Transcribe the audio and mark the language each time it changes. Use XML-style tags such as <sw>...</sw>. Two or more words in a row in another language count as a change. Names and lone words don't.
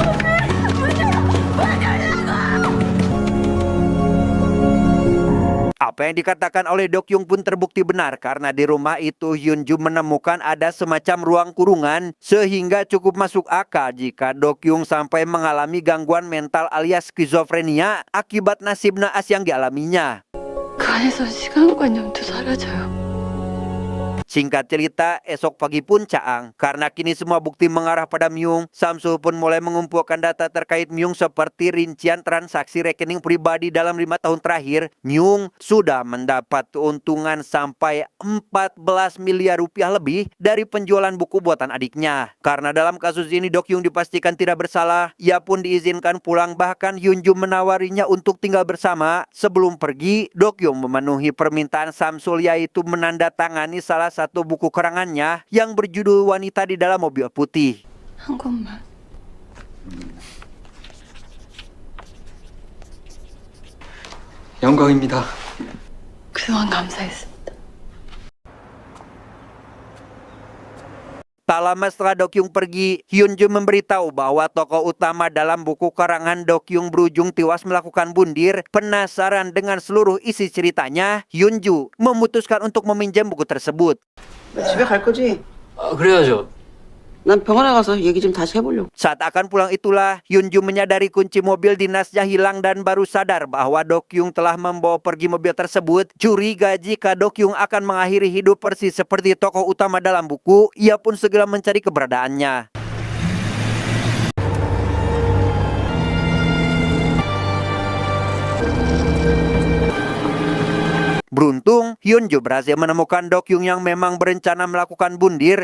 <id>Apa Apa yang dikatakan oleh Dok Yung pun terbukti benar karena di rumah itu Hyunju menemukan ada semacam ruang kurungan sehingga cukup masuk akal jika Dok Yung sampai mengalami gangguan mental alias skizofrenia akibat nasib naas yang dialaminya.</id> <ko>그 안에서 시간관념도 사라져요.</ko> <id>Singkat cerita, esok pagi pun caang. Karena kini semua bukti mengarah pada Myung, Samsul pun mulai mengumpulkan data terkait Myung seperti rincian transaksi rekening pribadi dalam 5 tahun terakhir. Myung sudah mendapat keuntungan sampai 14 miliar rupiah lebih dari penjualan buku buatan adiknya. Karena dalam kasus ini Dok Yung dipastikan tidak bersalah, ia pun diizinkan pulang, bahkan Hyunju menawarinya untuk tinggal bersama. Sebelum pergi, Dok Yung memenuhi permintaan Samsul yaitu menandatangani salah satu buku karangannya yang berjudul Wanita di Dalam Mobil Putih.</id> <ko>한 것만. 영광입니다. 그동안 감사했습니다.</ko> <id>Tak lama setelah Dok Yung pergi, Hyunju memberitahu bahwa tokoh utama dalam buku karangan Dok Yung berujung tewas melakukan bundir. Penasaran dengan seluruh isi ceritanya, Hyunju memutuskan untuk meminjam buku tersebut.</id> <ko>너 집에 갈 거지? 그래야죠. 난 병원에 가서 얘기 좀 다시 해보려고.</ko> <id>Saat akan pulang itulah, Hyunju menyadari kunci mobil dinasnya hilang dan baru sadar bahwa Dok Yung telah membawa pergi mobil tersebut. Curiga jika Dok Yung akan mengakhiri hidup persis seperti tokoh utama dalam buku, ia pun segera mencari keberadaannya. Beruntung, Hyunju berhasil menemukan Dok Yung yang memang berencana melakukan bundir.</id>